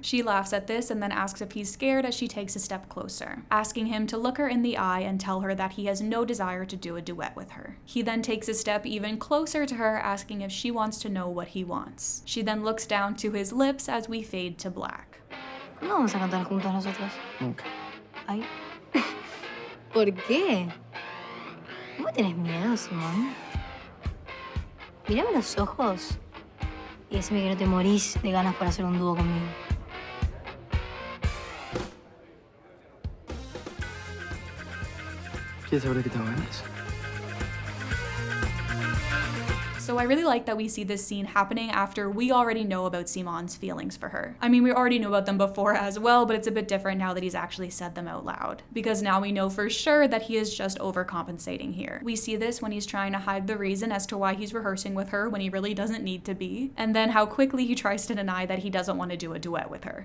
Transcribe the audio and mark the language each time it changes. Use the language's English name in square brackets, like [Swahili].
[English] She laughs at this and then asks if he's scared as she takes a step closer, asking him to look her in the eye and tell her that he has no desire to do a duet with her. He then takes a step even closer to her, asking if she wants to know what he wants. She then looks down to his lips as we fade to black. [Spanish] ¿Cuándo vamos a cantar juntos nosotros? Nunca. Ay. ¿Por qué? ¿No me tenés miedo, Simón? Mírame los ojos y decime que no te morís de ganas por hacer un dúo conmigo. ¿Quieres saber de qué tengo ganas? [English] So I really like that we see this scene happening after we already know about Simon's feelings for her. I mean, we already knew about them before as well, but it's a bit different now that he's actually said them out loud. Because now we know for sure that he is just overcompensating here. We see this when he's trying to hide the reason as to why he's rehearsing with her when he really doesn't need to be, and then how quickly he tries to deny that he doesn't want to do a duet with her.